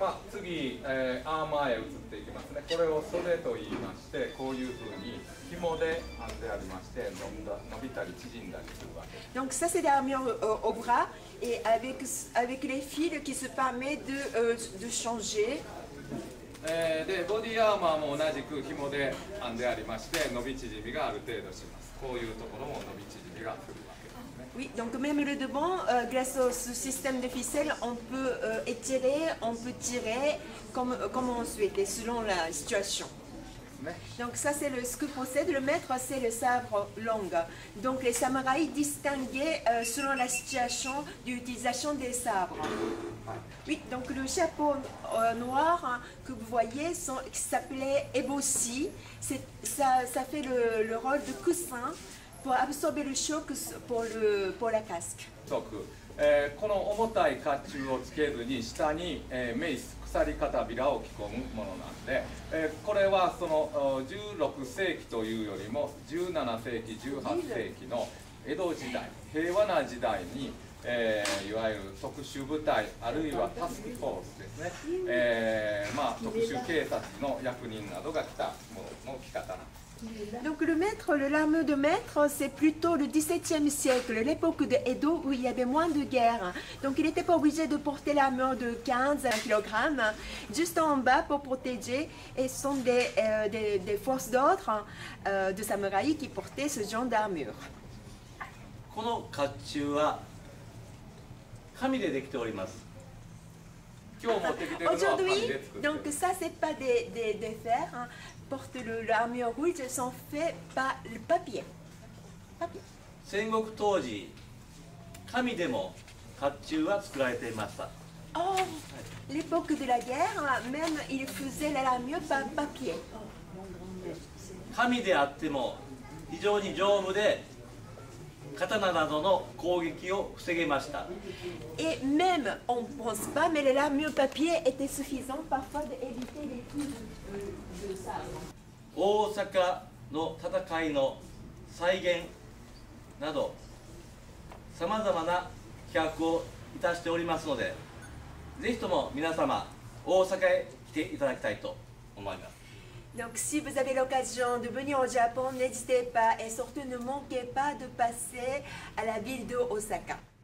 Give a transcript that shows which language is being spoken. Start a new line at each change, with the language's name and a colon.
Japanese: 次、アーマーへ移っていきますね。これを袖と言いまして、こういうふうに紐で編んでありまして、伸びたり縮んだりするわけです。
French: Donc ça c'est l'armure au bras et avec les fils qui se permet de changer.
Japanese: でボディアーマーも同じく紐で編んでありまして、伸び縮みがある程度します。こういうところも伸び縮みがするわけですね。
French: Oui, donc même le devant, grâce à ce système de ficelle, on peut étirer, on peut tirer comme on souhaite, selon la situation. Donc ça c'est ce que possède le maître, c'est le sabre long. Donc les samouraïs distinguaient selon la situation d'utilisation des sabres. Oui, donc le chapeau noir que vous voyez qui s'appelait eboshi, ça fait le rôle de coussin pour absorber le choc pour la casque.
Japanese: この重たい甲冑をつけずに下に、メイス鎖片びらを着込むものなんで、これはその16世紀というよりも17世紀18世紀の江戸時代平和な時代に、いわゆる特殊部隊あるいはタスクフォースですね、特殊警察の役人などが着たものの着方なんです。
French: Donc l'armure de maître, c'est plutôt le XVIIe siècle, l'époque de Edo où il y avait moins de guerre. Donc il n'était pas obligé de porter l'armure de 15 kg, juste en bas pour protéger. Et ce sont des forces d'ordre de samouraïs qui portaient ce genre d'armure.
Japanese: この甲冑は紙でできております。
French: Aujourd'hui, donc ça c'est pas des fers, hein. Porte l'armure rouge, sont faits par le papier.
Japanese: 戦国当時、紙でも甲冑は作られていました。
French: Oh, l'époque de la guerre, même ils faisaient l'armure par papier.
Japanese: 紙であっても非常に丈夫で刀などの攻撃を防げました。
French: Et même, on ne pense pas, mais l'armure papier était suffisante parfois d'éviter les coups de sabre.
Japanese: 大阪の戦いの再現などさまざまな企画をいたしておりますので、ぜひとも皆様大阪へ来ていただきたいと思います。
French: Donc si vous avez l'occasion de venir au Japon, n'hésitez pas et surtout ne manquez pas de passer à la ville de Osaka.